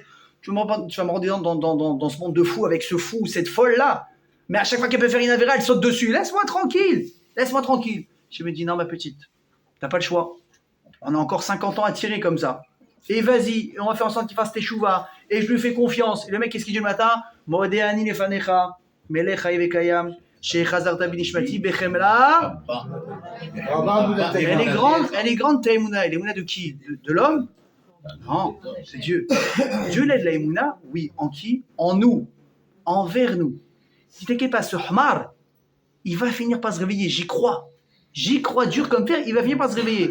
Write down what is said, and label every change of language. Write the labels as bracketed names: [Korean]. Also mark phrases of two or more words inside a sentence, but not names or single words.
[French] Tu vas me rendre dans ce monde de fou avec ce fou, cette folle-là. Mais à chaque fois qu'elle peut faire une avéra, elle saute dessus. Laisse-moi tranquille. Je me dis, non, ma petite, t'as pas le choix. On a encore 50 ans à tirer comme ça. Et vas-y, on va faire en sorte qu'il fasse tes chouvas. Et je lui fais confiance. Et le mec, qu'est-ce qu'il dit le matin? [Hebrew] מודה אני לפניך, מלך חי וקיים, שהחזרת בנשמתי, בחמלה. [French] Elle est grande, ta émouna. Elle est émouna de qui? De l'homme? Non, c'est Dieu. Dieu l'aide la émouna? Oui. En qui? En nous. Envers nous. Si t'inquiète pas, ce Hmar, il va finir par se réveiller. J'y crois dur comme fer, il va finir par se réveiller.